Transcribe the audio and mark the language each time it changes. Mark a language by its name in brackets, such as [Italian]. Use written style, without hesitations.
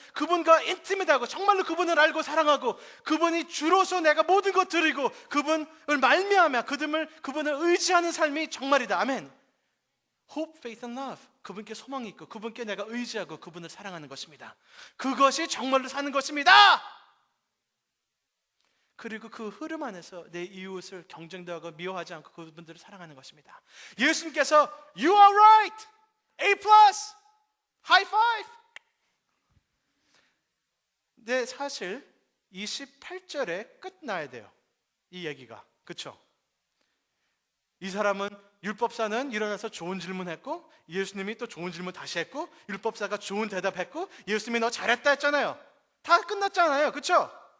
[Korean] 그분과 인티밋하고 정말로 그분을 알고 사랑하고 그분이 주로서 내가 모든 것 드리고 그분을 말미암아 그분을 의지하는 삶이 정말이다. 아멘. [English] Hope, faith and love. [Korean] 그분께 소망이 있고 그분께 내가 의지하고 그분을 사랑하는 것입니다. 그것이 정말로 사는 것입니다. 그리고 그 흐름 안에서 내 이웃을 경쟁도 하고 미워하지 않고 그분들을 사랑하는 것입니다. 예수님께서 [English] You are right, A+, High five. [Korean] 근데 사실 28절에 끝나야 돼요, 이 얘기가. 그렇죠? 이 사람은 율법사는 일어나서 좋은 질문했고 예수님이 또 좋은 질문 다시 했고 율법사가 좋은 대답했고 예수님이 너 잘했다 했잖아요. 다 끝났잖아요. 그렇죠?